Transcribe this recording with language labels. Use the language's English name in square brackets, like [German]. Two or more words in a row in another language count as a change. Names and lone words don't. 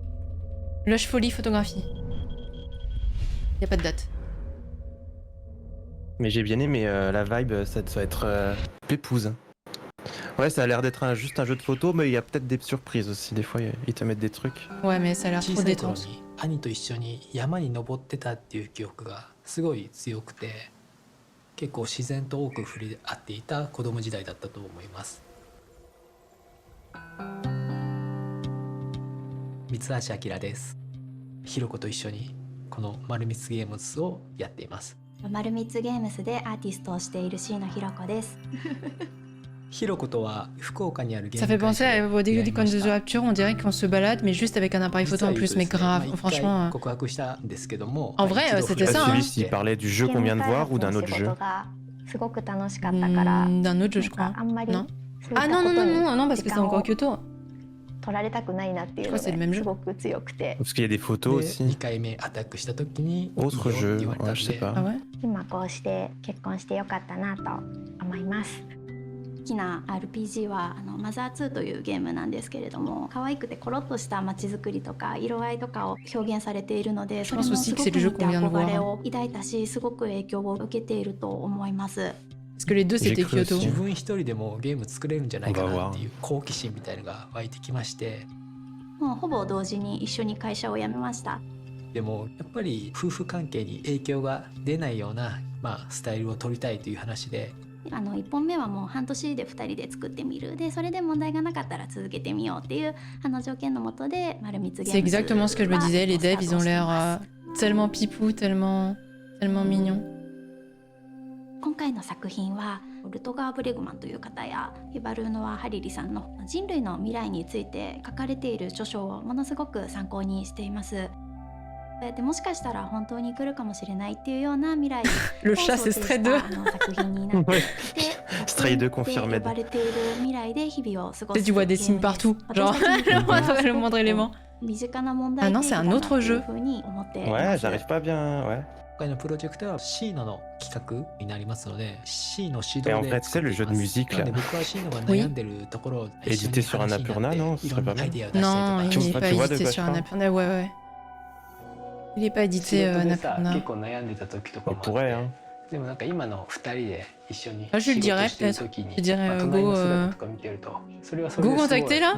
[French] Lush Folie photographie. Y a pas de date. Mais j'ai bien aimé la vibe, ça doit être pépouze. Ouais, ça a l'air d'être juste un jeu de photos, mais il y a peut-être des surprises aussi. Des fois, ils te mettent des trucs. Ouais, mais ça a l'air trop détente. [Japanese] 兄と一緒に山に登ってたっていう記憶がすごい強くて、結構自然と多く触れ合っていた子供時代だったと思います。三橋明です。ひろこと一緒にこの丸光ゲームズをやっています。丸光ゲームズでアーティストをしている椎野ひろこです。ひろことは福岡にあるゲーム [French] Ça fait penser au début du Coin de Rapture, on dirait qu'on se balade, mais juste avec un appareil photo en plus, mais grave, franchement. En vrai, c'était ça. Celui-ci, il parlait du jeu qu'on vient de voir ou d'un autre jeu? D'un autre jeu, je crois. Non. Ah non, non, non, non, non, parce que c'est encore Kyoto. Je crois que c'est le même jeu. Parce qu'il y a des photos aussi. Autre jeu, ouais, je sais pas. Ah ouais? [Japanese] 好きな RPG はマザー2というゲームなんですけれども、可愛くてコロッとした街づくりとか色合いとかを表現されているので、それもすごく見て憧れを抱いたし、すごく影響を受けていると思います。 [French] Parce que les deux c'était Kyoto. [Japanese] 自分一人でもゲーム作れるんじゃないかなっていう好奇心みたいなのが湧いてきまして、もうほぼ同時に一緒に会社を辞めました。でもやっぱり夫婦関係に影響が出ないようなスタイルを取りたいという話で。 1本目はもう半年で2人で作ってみる。で、それで問題がなかったら続けてみようっていう条件のもとで丸光ゲームズ。 [French] C'est exactement ce que je me disais, les devs, ils ont l'air tellement pipou, tellement mignons. [Japanese] 今回の作品はルトガー・ブレグマンという方やヒバルーノワ・ハリリさんの人類の未来について書かれている著書をものすごく参考にしています。でもしかしたら本当に来るかもしれないっていうような未来を想定した作品になっていて、 [French] Stray 2 confirmé. [Japanese] 呼ばれている未来で日々を過ごす。 [French] Tu vois des signes partout, genre le moindre élément. [Japanese] 身近な問題 [French] Ah non, c'est un autre jeu. Ouais, j'arrive pas bien, ouais. [Japanese] 今回のプロジェクトはシーノの企画になりますので、シーノ指導で。 [French] Et en fait, c'est le jeu de musique là. Édité sur Annapurna, non? Ce serait pas mal. Non, il n'est pas édité sur Annapurna, ouais, ouais. Il n'est pas édité Annapurna. On pourrait, hein. Ah, je le dirais peut-être. Je dirais Go contacter là.